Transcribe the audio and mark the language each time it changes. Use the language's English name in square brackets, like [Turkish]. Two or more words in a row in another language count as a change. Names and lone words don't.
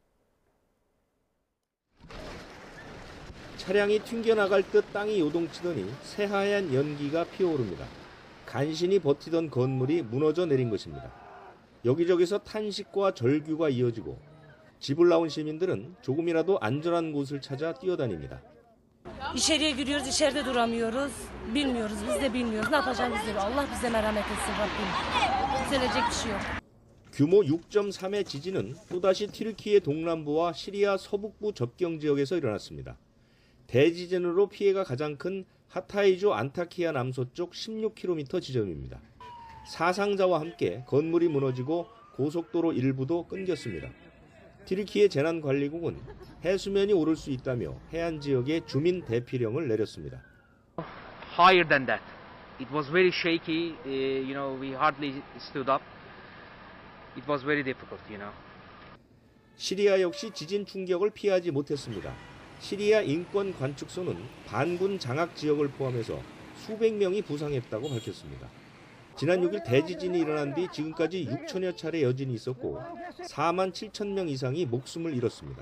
[Korean] 차량이 튕겨나갈 듯 땅이 요동치더니 새하얀 연기가 피어오릅니다. 간신히 버티던 건물이 무너져 내린 것입니다. 여기저기서 탄식과 절규가 이어지고 집을 나온 시민들은 조금이라도 안전한 곳을 찾아 뛰어다닙니다. [Turkish] İçeriye giriyoruz, içeride duramıyoruz. Bilmiyoruz, biz de bilmiyoruz. Ne yapacağımızı bilmiyoruz. Allah bize merhamet etsin Rabbim. Düzelecek bir şey yok. [Korean] 규모 6.3의 지진은 또다시 튀르키예 동남부와 시리아 서북부 접경 지역에서 일어났습니다. 대지진으로 피해가 가장 큰 하타이주 안타키아 남서쪽 16km 지점입니다. 사상자와 함께 건물이 무너지고 고속도로 일부도 끊겼습니다. 튀르키예 재난관리국은 해수면이 오를 수 있다며 해안 지역에 주민 대피령을 내렸습니다. [English] Higher than that. It was very shaky. We hardly stood up. It was very difficult. [Korean] 시리아 역시 지진 충격을 피하지 못했습니다. 시리아 인권 관측소는 반군 장악 지역을 포함해서 수백 명이 부상했다고 밝혔습니다. 지난 6일 대지진이 일어난 뒤 지금까지 6천여 차례 여진이 있었고 4만 7천 명 이상이 목숨을 잃었습니다.